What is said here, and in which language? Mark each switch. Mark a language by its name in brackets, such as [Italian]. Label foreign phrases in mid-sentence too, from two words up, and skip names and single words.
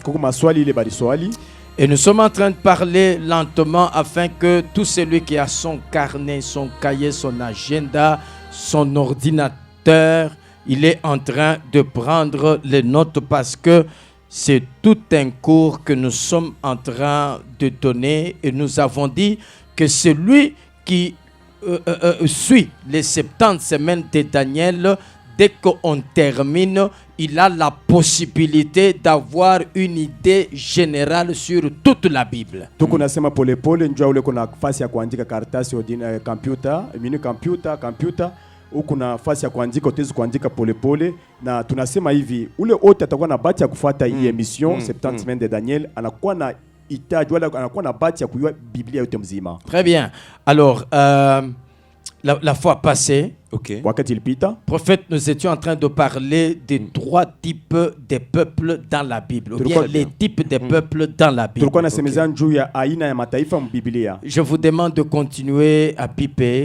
[French] Et nous sommes en train de parler lentement afin que tout celui qui a son carnet, son cahier, son agenda, son ordinateur, il est en train de prendre les notes parce que c'est tout un cours que nous sommes en train de donner. Et nous avons dit que celui qui suit les 70 semaines de Daniel, dès qu'on termine, il a la possibilité d'avoir une idée générale sur toute la Bible. [Swahili] Kuna nafasi ya kuandika utezi kuandika polepole na tunasema hivi ule wote atakuwa na bahati ya kufuata hii [French] emission 70 semaines de Daniel [Swahili] anakuwa na hitaji wala anakuwa na bahati ya kujua Biblia yote mzima. [French] Très bien. Alors la fois passée, prophète, nous étions en train de parler des 3 types de peuples dans la Bible, ou bien les types de peuples dans la Bible. Je vous demande de continuer à biper.